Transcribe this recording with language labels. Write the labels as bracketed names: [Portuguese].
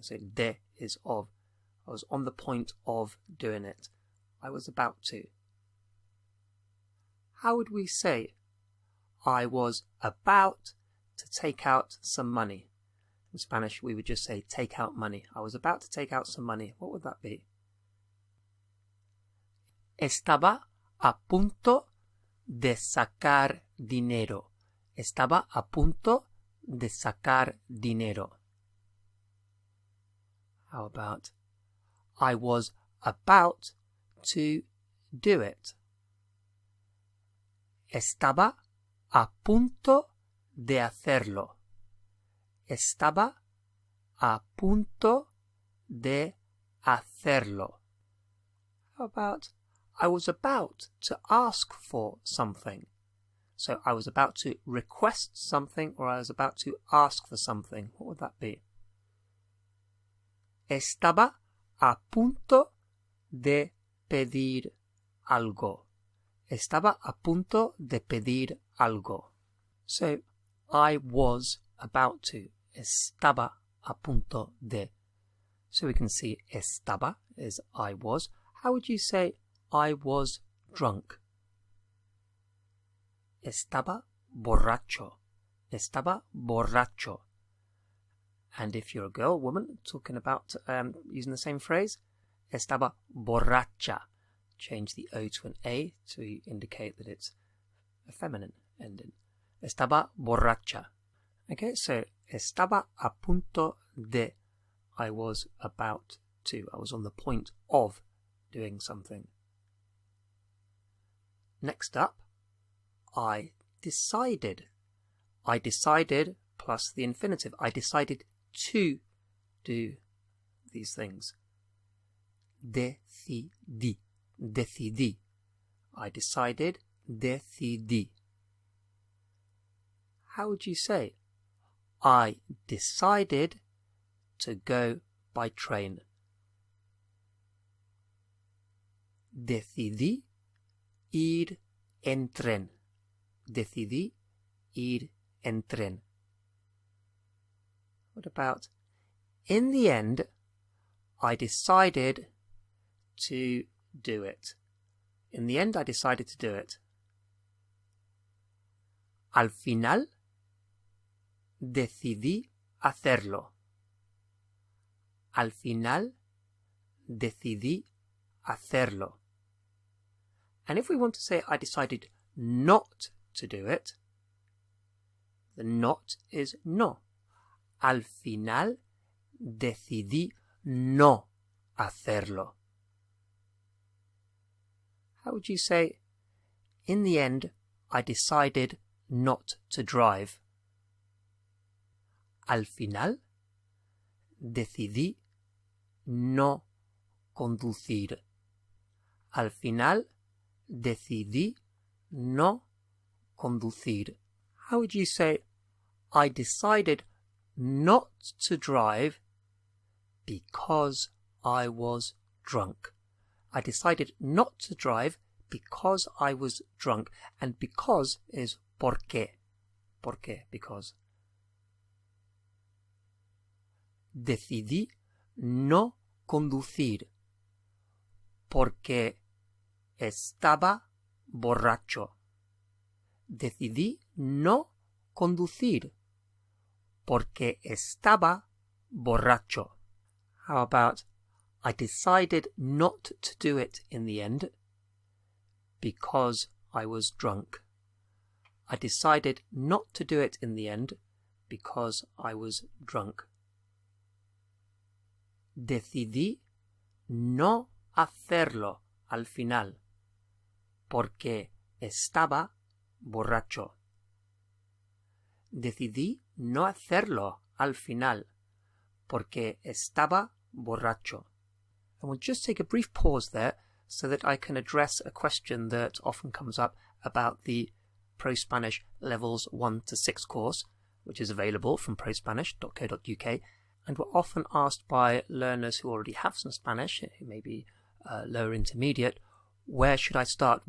[English] So de is of. I was on the point of doing it. I was about to. How would we say I was about to take out some money? In Spanish, we would just say take out money. I was about to take out some money. What would that be? [Spanish] Estaba a punto de sacar dinero. Estaba a punto de sacar dinero. [English] How about I was about to do it? [Spanish] Estaba a punto de hacerlo. Estaba a punto de hacerlo. [English] How about I was about to ask for something? So I was about to request something or I was about to ask for something. What would that be? [Spanish] Estaba a punto de pedir algo. Estaba a punto de pedir algo. [English] So I was about to. [Spanish] Estaba a punto de. [English] So we can see estaba is I was. How would you say I was drunk? [Spanish] Estaba borracho. Estaba borracho. [English] And if you're a girl, woman, talking about using the same phrase, [Spanish] estaba borracha. [English] Change the O to an A to indicate that it's a feminine ending. [Spanish] Estaba borracha. [English] Okay, so [Spanish] estaba a punto de. [English] I was about to. I was on the point of doing something. Next up, I decided. I decided plus the infinitive. I decided to do these things. [Spanish] Decidí. Decidí. [English] I decided. [Spanish] Decidí. [English] How would you say? I decided to go by train. [Spanish] Decidí ir en tren. Decidí ir en tren. [English] What about, in the end, I decided to do it. In the end, I decided to do it. [Spanish] Al final, decidí hacerlo. Al final, decidí hacerlo. [English] And if we want to say I decided not to do it, the not is no. [Spanish] Al final, decidí no hacerlo. [English] How would you say, in the end, I decided not to drive? [Spanish] Al final, decidí no conducir. Al final, decidí no conducir. [English] How would you say, I decided not to drive because I was drunk? I decided not to drive because I was drunk. And because is porque. Porque, because. [Spanish] Decidí no conducir porque estaba borracho. Decidí no conducir porque estaba borracho. [English] How about, I decided not to do it in the end because I was drunk. I decided not to do it in the end because I was drunk. [Spanish] Decidí no hacerlo al final porque estaba borracho. Decidí no hacerlo al final porque estaba borracho. [English] And we'll just take a brief pause there so that I can address a question that often comes up about the ProSpanish Levels 1 to 6 course, which is available from prospanish.co.uk. And we're often asked by learners who already have some Spanish, who may be lower intermediate, where should I start?